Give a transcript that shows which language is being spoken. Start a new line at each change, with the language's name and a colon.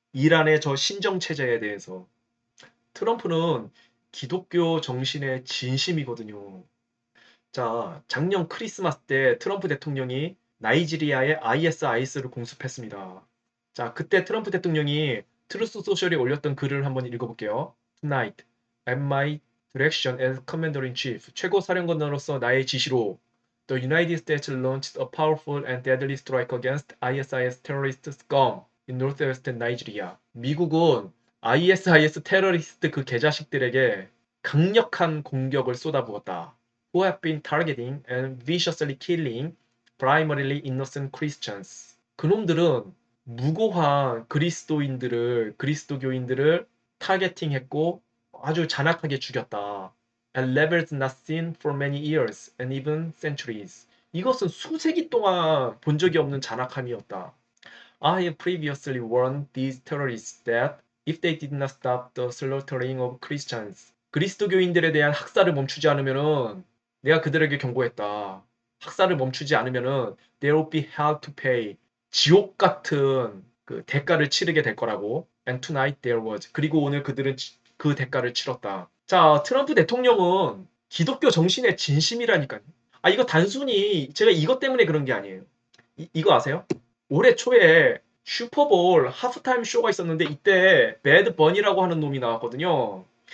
Korean: 이란의 저 신정 체제에 대해서. 트럼프는 기독교 정신의 진심이거든요. 자, 작년 크리스마스 때 트럼프 대통령이 나이지리아의 ISIS를 공습했습니다. 자, 그때 트럼프 대통령이 트루스 소셜에 올렸던 글을 한번 읽어볼게요.
English: Tonight, at my direction as Commander-in-Chief,
Korean: 최고 사령관으로서 나의 지시로
English: The United States launched a powerful and deadly strike against ISIS terrorist scum in northwestern Nigeria.
Korean: 미국은 ISIS 테러리스트 그 개자식들에게 강력한 공격을 쏟아부었다.
English: Who have been targeting and viciously killing primarily innocent Christians.
Korean: 그놈들은 무고한 그리스도교인들을 타겟팅했고 아주 잔악하게 죽였다.
English: At levels not seen for many years and even centuries.
Korean: 이것은 수세기 동안 본 적이 없는 잔악함이었다.
English: I have previously warned these terrorists that if they did not stop the slaughtering of Christians,
Korean: 그리스도교인들에 대한 학살을 멈추지 않으면은 내가 그들에게 경고했다. 학살을 멈추지 않으면은
English: they will be held to pay.
Korean: 지옥 같은 그 대가를 치르게 될 거라고.
English: And tonight there was.
Korean: 그리고 오늘 그들은 그 대가를 치렀다. 자, 트럼프 대통령은 기독교 정신의 진심이라니까요. 아, 이거 단순히 제가 이것 때문에 그런 게 아니에요. 이거 아세요? 올해 초에 슈퍼볼 하프타임 쇼가 있었는데 이때 배드 버니라고 하는 놈이 나왔거든요.